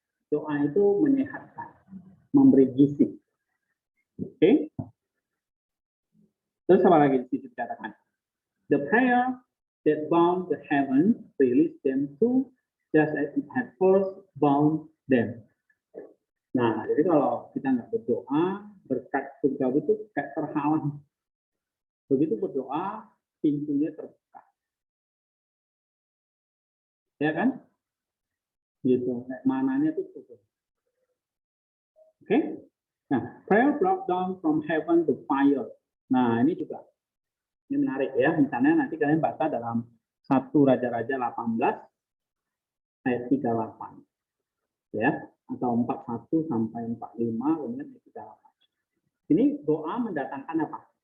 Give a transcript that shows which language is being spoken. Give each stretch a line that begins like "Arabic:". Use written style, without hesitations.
Indonesian: Doa itu menyehatkan, memberi gizi. Oke? Terus apa lagi di situ dikatakan?
English: The prayer that bound the heaven released them too, just as it had first bound them.
Indonesian: Nah, jadi kalau kita nggak berdoa, berkat surga itu kayak terhalang. Begitu berdoa, pintunya terbuka. Ya kan? Gitu, kayak mananya itu tutup.
English: Oke? Nah, prayer brought down from heaven the fire.
Indonesian: Nah, ini juga ini menarik ya. Misalnya nanti kalian baca dalam 1 Raja-Raja 18 ayat 38 ya, atau 41 sampai 45 kemudian ayat 38. Ini doa mendatangkan apa?